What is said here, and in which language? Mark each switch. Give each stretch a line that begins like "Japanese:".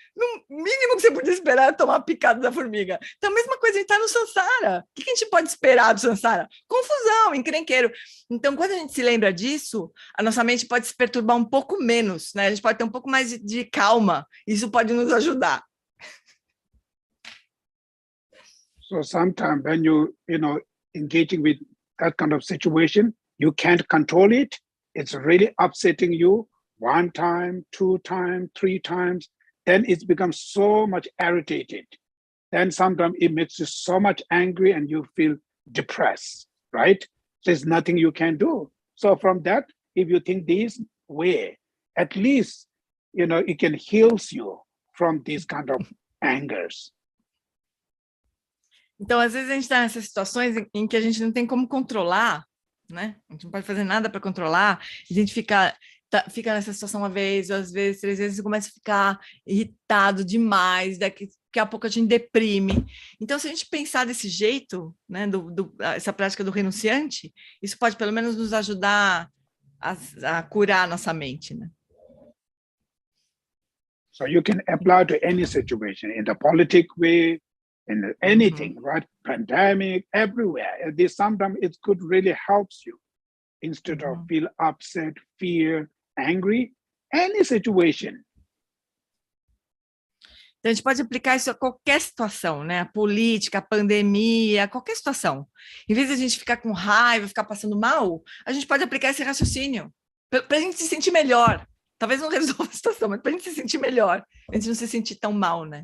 Portuguese: No mínimo que você podia esperar é tomar a picada da formiga. Então, a mesma coisa, a gente está no samsara. O que a gente pode esperar do samsara? Confusão, encrenqueiro. Então, quando a gente se lembra disso, a nossa mente pode se perturbar um pouco menos, né? A gente pode ter um pouco mais de calma. Isso pode nos ajudar.
English: So sometimes when you engaging with that kind of situation, you can't control it. It's really upsetting you 1 time, 2 times, 3 times. Then it becomes so much irritated. Then sometimes it makes you so much angry and you feel depressed, right? There's nothing you can do. So from that, if you think this way, at least, it can heal you from these kind of angers.
Portuguese: Então, às vezes a gente está nessas situações em que a gente não tem como controlar, né? A gente não pode fazer nada para controlar, a gente fica nessa situação uma vez, ou às vezes 3 vezes, e começa a ficar irritado demais, porque a pouco a gente deprime. Então, se a gente pensar desse jeito, né, essa prática do renunciante, isso pode pelo menos nos ajudar a curar a nossa mente, né?
English: So you can apply to any situation, in the politic way, in anything, right? Pandemic, everywhere. Sometimes it could really help you. Instead of feel upset, fear, angry, any situation.
Portuguese: Então, a gente pode aplicar isso a qualquer situação, né? A política, a pandemia, qualquer situação. Em vez de a gente ficar com raiva, ficar passando mal, a gente pode aplicar esse raciocínio para a gente se sentir melhor. Talvez não resolva a situação, mas para a gente se sentir melhor. A gente não se sentir tão mal, né?